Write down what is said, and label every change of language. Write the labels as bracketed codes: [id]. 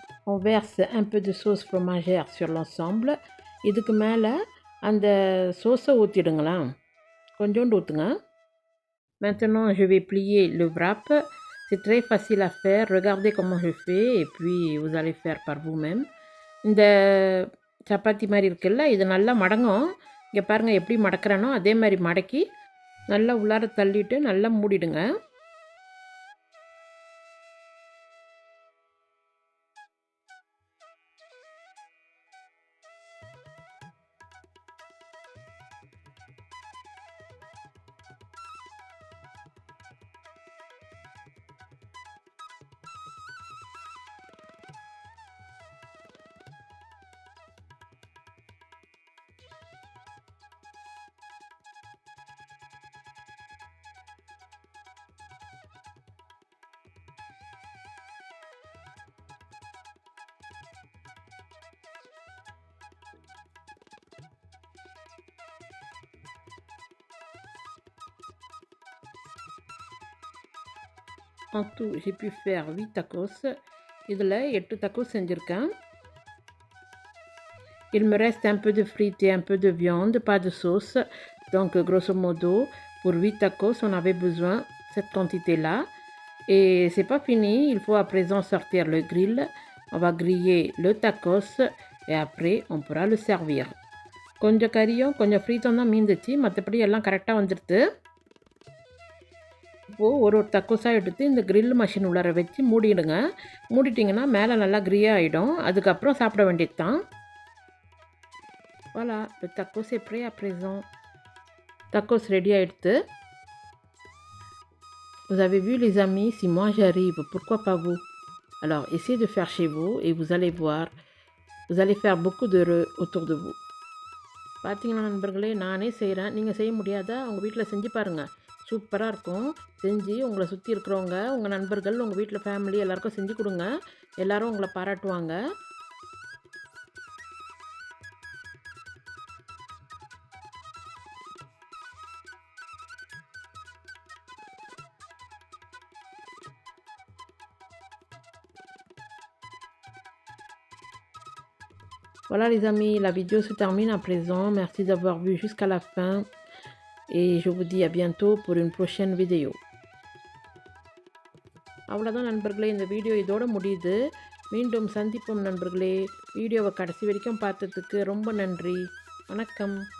[fr] On verse un peu de sauce fromagère sur l'ensemble. [ta] இதுக்கு மேலே அந்த சோஸை ஊற்றிடுங்களா, கொஞ்சோண்டு ஊற்றுங்க. [fr] Maintenant je vais plier le wrap. C'est très facile à faire. Regardez comment je fais et puis vous allez faire par vous-même. [ta] இந்த சப்பாத்தி மாதிரி இருக்குல்ல, இது நல்லா மடங்கும். இங்கே பாருங்கள் எப்படி மடக்கிறேனோ அதே மாதிரி மடக்கி நல்லா உள்ளார தள்ளிட்டு நல்லா மூடிடுங்க. [fr] En tout, j'ai pu faire 8 tacos. [ta] இதில் 8 tacos செஞ்சுருக்கேன். [fr] Il me reste un peu de frites et un peu de viande, pas de sauce. Donc, grosso modo, pour 8 tacos, on avait besoin de cette quantité-là. Et c'est pas fini, il faut à présent sortir le grill. On va griller le tacos et après, on pourra le servir. [ta] கொஞ்சம் கறியும் கொஞ்சம் ஃப்ரீத்தும் தான் மீந்துச்சு, மற்றபடி எல்லாம் கரெக்டாக வந்துடுது. இப்போது ஒரு தக்கோஸாக எடுத்து இந்த grill மஷின் உள்ளார வச்சு மூடிடுங்க. மூடிட்டிங்கன்னா மேலே நல்லா கிரியாக ஆகிடும். அதுக்கப்புறம் சாப்பிட வேண்டியது தான். [fr] Voilà, le tacos est prêt à présent. [ta] Tacos ready ஆகிடுது. [fr] Vous avez vu les amis, si moi j'arrive, pourquoi pas vous? Alors essayez de faire chez vous et vous allez voir, vous allez faire beaucoup d'heureux autour de vous. [ta] பார்த்தீங்களா நண்பர்களே, நானே செய்கிறேன், நீங்கள் செய்ய முடியாதா? உங்கள் வீட்டில் செஞ்சு பாருங்கள், சூப்பராக இருக்கும். செஞ்சு உங்களை சுற்றி இருக்கிறவங்க, உங்கள் நண்பர்கள், உங்கள் வீட்டில் ஃபேமிலி எல்லாருக்கும் செஞ்சு கொடுங்க. எல்லோரும் உங்களை பாராட்டுவாங்க. [fr] Voilà les amis, la vidéo se termine à présent. Merci d'avoir vu jusqu'à la fin. Et je vous dis à bientôt pour une prochaine vidéo. [ta] அவ்வளோதான் நண்பர்களே, இந்த வீடியோ இதோட முடியுது. மீண்டும் சந்திப்போம் நண்பர்களே. வீடியோவை கடைசி வரைக்கும் பார்த்ததுக்கு ரொம்ப நன்றி. வணக்கம்.